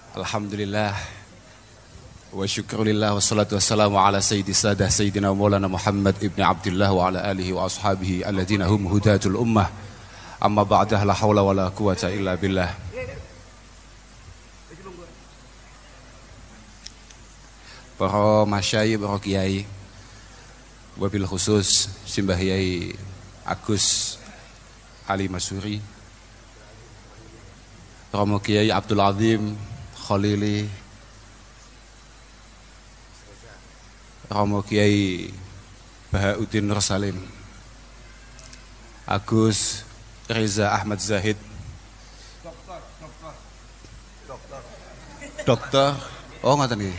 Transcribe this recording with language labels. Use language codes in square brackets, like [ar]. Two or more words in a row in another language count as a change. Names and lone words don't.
[ar] الحمد لله والشكر لله والصلاة والسلام على سيدنا مولانا محمد بن عبد الله وعلى آله وأصحابه الذين هم هداة الأمة أما بعد لا حول ولا قوة إلا بالله. [jv] Para masyayikh, para kiai, [ar] وبالخصوص [jv] Simbah Yai Agus Ali Masuri, Romo Kiai Abdul Azim Khalili, Romo Kiai Bahauddin Rasalim, Agus Reza Ahmad Zahid, Dokter, oh ngoten nggih.